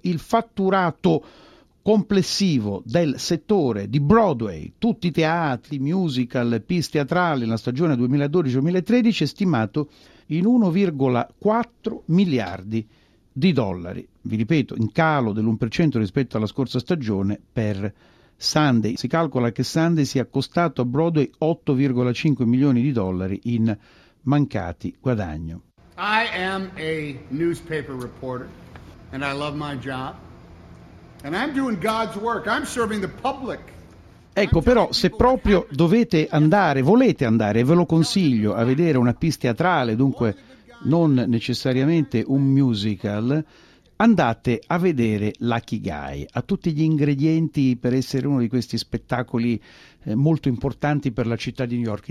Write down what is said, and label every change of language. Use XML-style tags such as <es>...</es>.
<it>Il fatturato complessivo del settore di Broadway, tutti i teatri, musical, piste teatrali, nella stagione 2012-2013 è stimato in 1,4 miliardi di dollari. Vi ripeto, in calo dell'1% rispetto alla scorsa stagione per Sunday. Si calcola che Sunday sia costato a Broadway 8,5 milioni di dollari in mancati guadagno.</it> <en>I am a newspaper reporter and I love my job. And I'm doing God's work. I'm serving the public.</en> <it>Ecco, però, se proprio dovete andare, volete andare, e ve lo consiglio, a vedere una pista teatrale, dunque non necessariamente un musical, andate a vedere Lucky Guy. Ha tutti gli ingredienti per essere uno di questi spettacoli molto importanti per la città di New York.</it>